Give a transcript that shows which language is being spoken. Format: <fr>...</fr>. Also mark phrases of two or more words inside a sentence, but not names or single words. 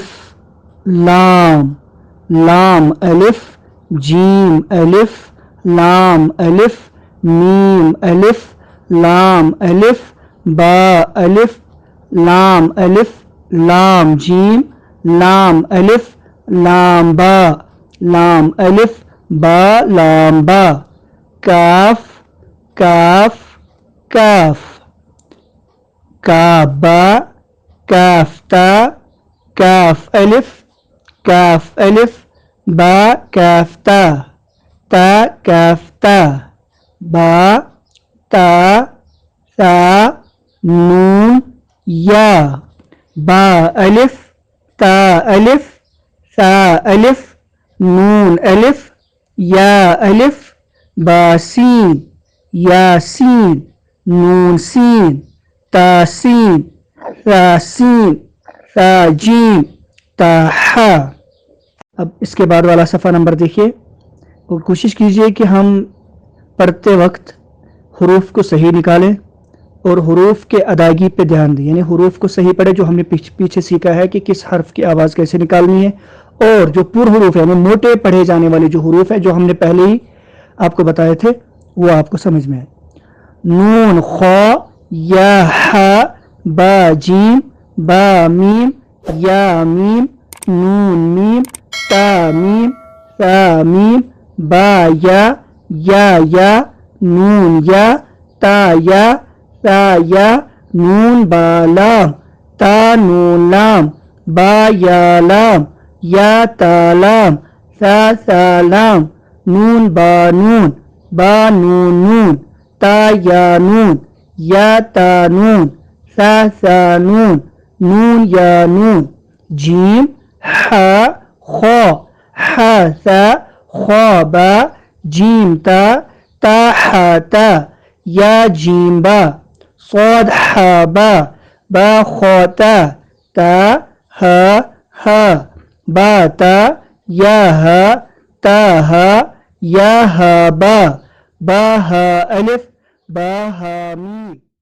<ur>لام، لام الف، جیم الف، لام الف، میم الف، لام الف، با الف، لام الف، لام جیم، لام الف، لام با، لام الف، با لام با، کاف، کاف، کاف، کاف با، کاف تا، کاف الف، کاف الف، با کاف تا، تا کاف تا، با تا، ثا نون یا، با الف، تا الف، ثا الف، نون الف، یا الف، با سین، یا سین، نون سین، تا سین، ثا سین، ثا جیم، تا حا۔ اب اس کے بعد والا صفحہ نمبر دیکھیے اور کوشش کیجئے کہ ہم پڑھتے وقت حروف کو صحیح نکالیں اور حروف کے ادائیگی پہ دھیان دیں، یعنی حروف کو صحیح پڑھیں جو ہم نے پیچھے سیکھا ہے کہ کس حرف کی آواز کیسے نکالنی ہے، اور جو پر حروف ہیں یعنی موٹے پڑھے جانے والے جو حروف ہیں جو ہم نے پہلے ہی آپ کو بتائے تھے وہ آپ کو سمجھ میں آئے۔ نون، خا، یا ہا، با جیم، با میم، یا میم، نون میم، تا میم، ثا میم، با یا، نون یا، تا یا، ثا یا، نون با لام، تا نون لام، با یا لام، یا تا لام، ثا لام، نون با نون، با نون نون، تا یا نون، یا تا نون، ثا نون، نون یا نون، جیم، ہا، خا، ہا ثا، خا با، جیم تا، تا ہا تا، یا جیم با، صاد ہا با، با خا تا، تا ہا ہا، با تا، یا ہا، تا ہا، یا ہا با، با ہا الف، با ہا میم۔</ur>